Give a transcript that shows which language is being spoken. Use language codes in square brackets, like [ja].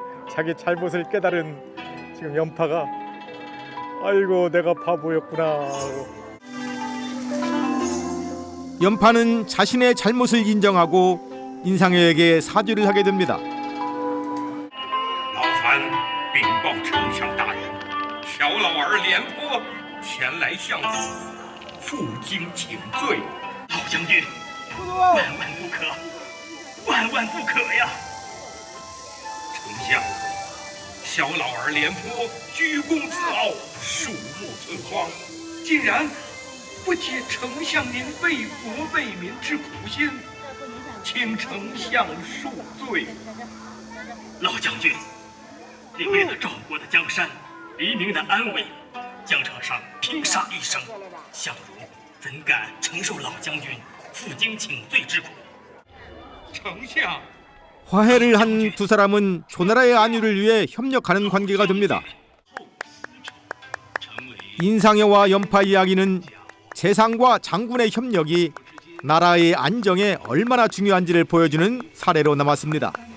[ko] 자기 잘못을 깨달은 지금 연파가 아이고 내가 바보였구나. 연파는 자신의 잘못을 인정하고 인상여에게 사죄를 하게 됩니다. [zh] 老樊禀报丞相大人，小老儿廉颇前来向负荆请罪。老将军，万万不可，万万不可呀！丞相，小老儿廉颇居功自傲，鼠目寸光，竟然不解丞相您为国为民之苦心，请丞相恕罪。老将军，你为了赵国的江山、黎民的安危，疆场上拼杀一生，相如怎敢承受老将军负荆请罪之苦？丞相。 [ko] 화해를 한 두 사람은 조나라의 안위를 위해 협력하는 관계가 됩니다. 인상여와 연파 이야기는 재상과 장군의 협력이 나라의 안정에 얼마나 중요한지를 보여주는 사례로 남았습니다.